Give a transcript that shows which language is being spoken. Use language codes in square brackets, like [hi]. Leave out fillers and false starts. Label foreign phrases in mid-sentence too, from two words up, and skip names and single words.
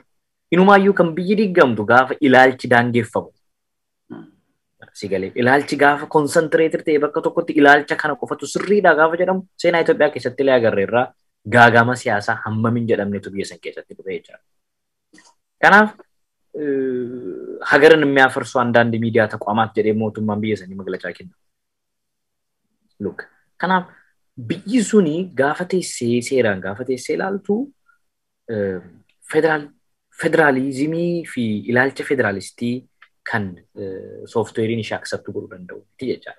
[om] Inumaayyuu kan biyyi diigamtu gaafa ilaalchi daangeffamu. Sigalee ilaalchi gaafa konsantireetir ta'e bakka tokkotti ilaalcha kana qofatu sirriidha gaafa jedhamu seenaa Itoophiyaa keessatti illee agarreerraa gaagama siyaasaa hammamin jedhamnetu biyya san keessatti dhufee jira. Kanaaf [am] ሀገርን የሚያፈርሱ አንዳንድ ሚዲያ ተቋማት [om] jedhee mootummaan biyya sanii maglachaa kenna. Look, kanaaf biyyi suni gaafa teessee seeraan gaafa teessee ilaaltu federaalizimii fi ilaalcha federaalistii kan sooftuweeriin ishee accept godhuu danda'u jechaadha.